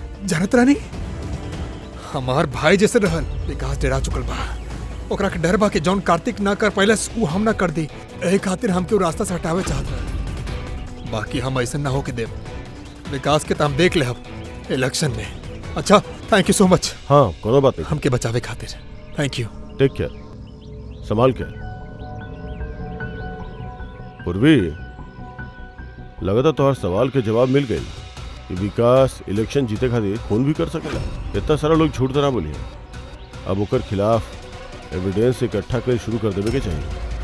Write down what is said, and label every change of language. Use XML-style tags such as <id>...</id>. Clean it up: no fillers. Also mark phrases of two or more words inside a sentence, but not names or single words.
<bho>जानत रहनी, हमार भाई जैसे रहल। विकास डरा चुकल बा, ओकरा के डर बा कि जौन कार्तिक ना कर पहले उ हम ना कर दी। एही खातिर हमके उ रास्ता से हटावे चाहत रहे। बाकी हम ऐसा ना हो के देव। विकास के तो हम देख ले हम इलेक्शन में।</bho> <en>अच्छा thank you so much.</en> <bho>हाँ कोनो बात नहीं, हमके बचावे खातिर</bho> <en>thank you. Take care,</en> <bho>संभाल के। पूर्वी लगातार तोहर सवाल के जवाब मिल गई कि विकास इलेक्शन जीते खातिर खून भी कर सकेला। इतना सारा लोग झूठ तो ना बोलिए, अब ओकर खिलाफ एविडेंस इकट्ठा कर शुरू कर देवे के चाहिए।</bho>